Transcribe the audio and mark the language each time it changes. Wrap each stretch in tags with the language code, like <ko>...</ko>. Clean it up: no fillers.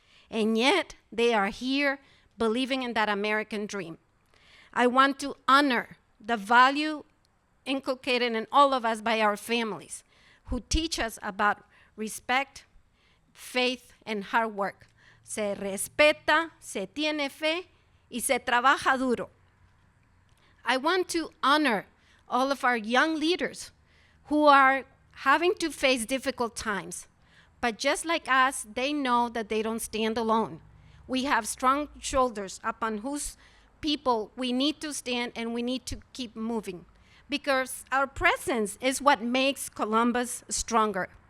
<en>And yet, they are here believing in that American dream. I want to honor the value inculcated in all of us by our families, who teach us about respect, faith, and hard work.</en> <es>Se respeta, se tiene fe, y se trabaja duro.</es> <en>I want to honor all of our young leaders who are having to face difficult times. But just like us, they know that they don't stand alone. We have strong shoulders upon whose people we need to stand, and we need to keep moving, because our presence is what makes Columbus stronger.</en>